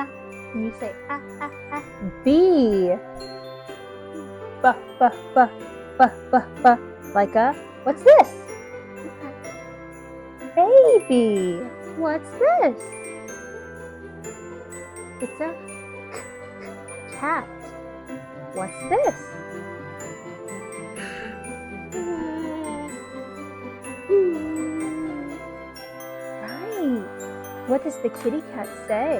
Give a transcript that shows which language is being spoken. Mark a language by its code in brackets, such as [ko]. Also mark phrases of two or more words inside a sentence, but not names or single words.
[en] Can you say ah, ah, ah? B. Ba, ba, ba, ba, ba, ba. Like a, what's this? Baby. What's this? It's a cat. What's this? What does the kitty cat say?